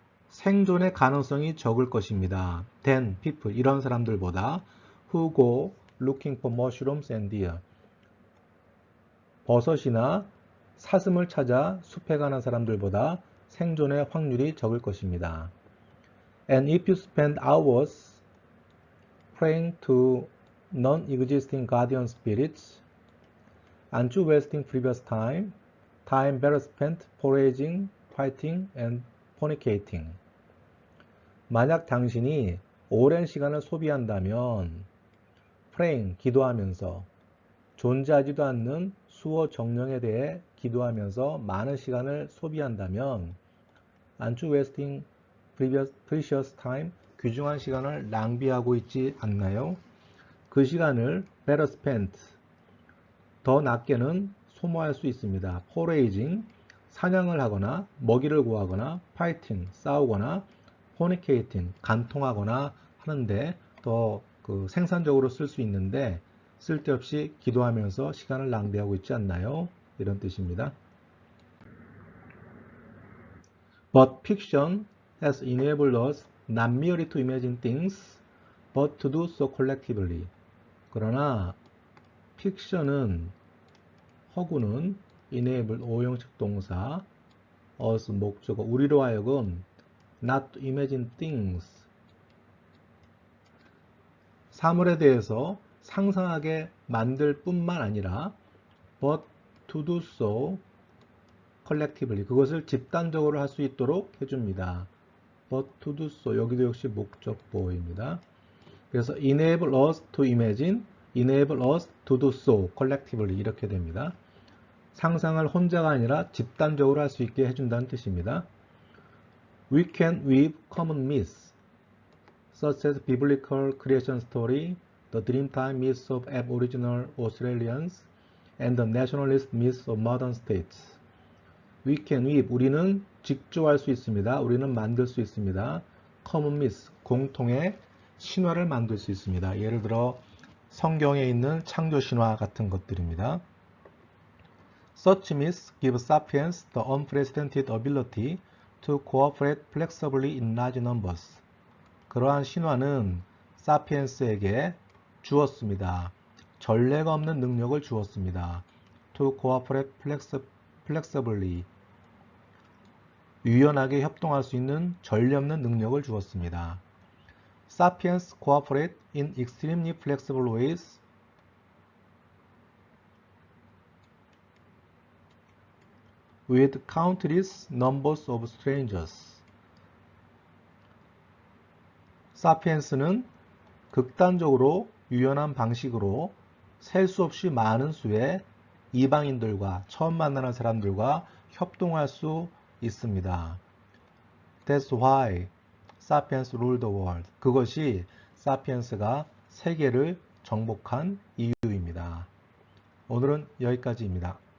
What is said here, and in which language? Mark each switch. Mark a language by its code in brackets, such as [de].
[ko] 생존의 가능성이 적을 것입니다. [en] than people, [ko] 이런 사람들보다 [en] who go looking for mushrooms and deer, [ko] 버섯이나 사슴을 찾아 숲에 가는 사람들보다 생존의 확률이 적을 것입니다. [en] And if you spend hours praying to non-existing guardian spirits, aren't you wasting previous time? Time better spent foraging, fighting, and fornicating. [ko] 만약 당신이 오랜 시간을 소비한다면 praying, 기도하면서 존재하지도 않는 수호 정령에 대해 기도하면서 많은 시간을 소비한다면 [en] aren't you wasting precious time? [ko] 귀중한 시간을 낭비하고 있지 않나요? 그 시간을 [en] better spent, [ko] 더 낫게는 소모할 수 있습니다. foraging, 사냥을 하거나 먹이를 구하거나 fighting, 싸우거나 fornicating, 간통하거나 하는데 더 생산적으로 쓸 수 있는데 쓸데없이 기도하면서 시간을 낭비하고 있지 않나요? 이런 뜻입니다. [en] But fiction has enabled us not merely to imagine things, but to do so collectively. [ko] 그러나 픽션은 허구는 enable 오형식 동사 us 목적어 우리로 하여금 [en] not to imagine things [ko] 사물에 대해서 상상하게 만들 뿐만 아니라 [en] but to do so collectively [ko] 그것을 집단적으로 할 수 있도록 해줍니다. [en] but to do so [ko] 여기도 역시 목적보호입니다. 그래서 [en] enable us to imagine, enable us to do so collectively [ko] 이렇게 됩니다. 상상을 혼자가 아니라 집단적으로 할 수 있게 해준다는 뜻입니다. [en] We can weave common myths such as biblical creation story, the Dreamtime myths of Aboriginal Australians, and the nationalist myths of modern states. We can weave, [ko] 우리는 직조할 수 있습니다. 우리는 만들 수 있습니다. [en] common myths, [ko] 공통의 신화를 만들 수 있습니다. 예를 들어 성경에 있는 창조 신화 같은 것들입니다. [en] Such myths give sapiens the unprecedented ability to cooperate flexibly in large numbers. [ko] 그러한 신화는 사피엔스에게 주었습니다. 전례가 없는 능력을 주었습니다. [en] To cooperate flexibly. [ko] 유연하게 협동할 수 있는 전례 없는 능력을 주었습니다. [en] Sapiens cooperate in extremely flexible ways with countless numbers of strangers. [ko] 사피엔스는 극단적으로 유연한 방식으로 셀 수 없이 많은 수의 이방인들과 처음 만나는 사람들과 협동할 수 있습니다. [en] That's why 사피엔스 ruled the world. [ko] 그것이 사피엔스가 세계를 정복한 이유입니다. 오늘은 여기까지입니다.